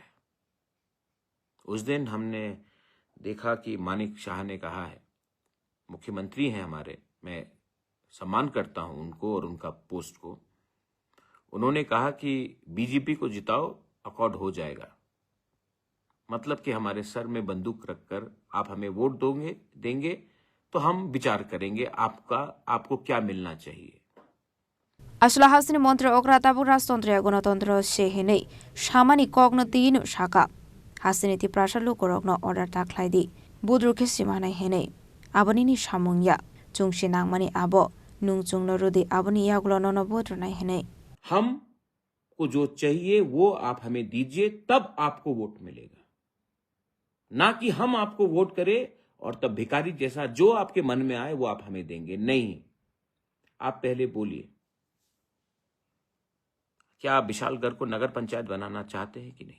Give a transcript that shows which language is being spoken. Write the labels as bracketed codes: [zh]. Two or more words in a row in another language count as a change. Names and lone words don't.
[hi] उस दिन हमने देखा कि मानिक शाह ने कहा है, मुख्यमंत्री हैं हमारे, मैं सम्मान करता हूं उनको और उनका पोस्ट को, उन्होंने कहा कि बीजेपी को जिताओ, अकॉर्ड हो जाएगा। मतलब कि हमारे सर में बंदूक रखकर आप हमें वोट देंगे तो हम विचार करेंगे आपको क्या मिलना चाहिए। [trp] Asula hasini montre okra tabu rastondre gonotondro shehine shamani kogno tinu shaka hasini ti prashalu korogno order taklaidi budru kisimana hene abonini shamungya chungshinang mani abo nungchungno rudi aboni yagulo nono budru na hene [hi] हमको जो चाहिए वो आप हमें दीजिए, तब आपको वोट मिलेगा, ना कि हम आपको वोट करें और तब भिखारी जैसा जो आपके मन में आए वो आप हमें देंगे। नहीं, आप पहले बोलिए, क्या आप विशालगढ़ को नगर पंचायत बनाना चाहते हैं कि नहीं?